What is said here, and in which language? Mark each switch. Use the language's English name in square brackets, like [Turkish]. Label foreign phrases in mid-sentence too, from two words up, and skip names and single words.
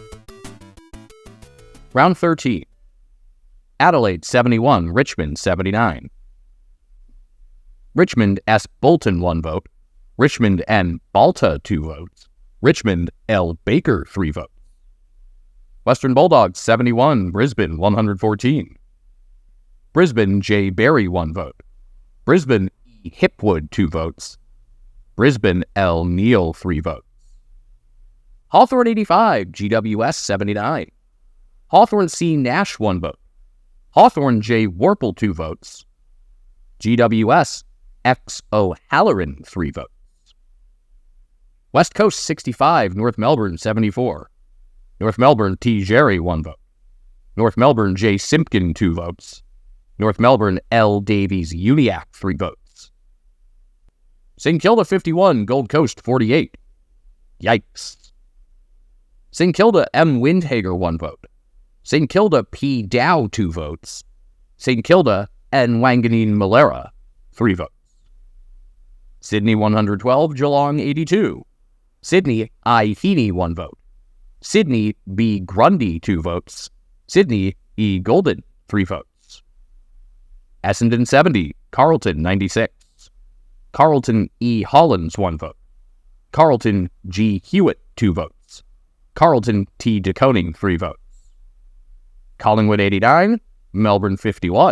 [English] Round 13. Adelaide 71, Richmond 79. Richmond S. Bolton 1 vote. Richmond N. Balta 2 votes. Richmond L. Baker 3 votes. Western Bulldogs 71, Brisbane 114. Brisbane J. Berry 1 vote. Brisbane E. Hipwood 2 votes. Brisbane L. Neal 3 votes. Hawthorn 85, GWS 79. Hawthorn C. Nash 1 vote. Hawthorn J. Warple 2 votes. GWS, X. O'Halloran, 3 votes. West Coast 65, North Melbourne 74. North Melbourne T. Jerry 1 vote. North Melbourne J. Simpkin 2 votes. North Melbourne L. Davies Uniac 3 votes. St. Kilda 51, Gold Coast 48. Yikes. St. Kilda M. Windhager 1 vote. St. Kilda P. Dow 2 votes. St. Kilda N. Wanganeen Malera 3 votes. Sydney 112, Geelong 82. Sydney I. Heaney 1 vote. Sydney B. Grundy 2 votes. Sydney E. Golden 3 votes. Essendon 70, Carlton 96. Carlton E. Hollins 1 vote. Carlton G. Hewitt 2 votes. Carlton T. DeConing 3 votes. Collingwood 89, Melbourne 51.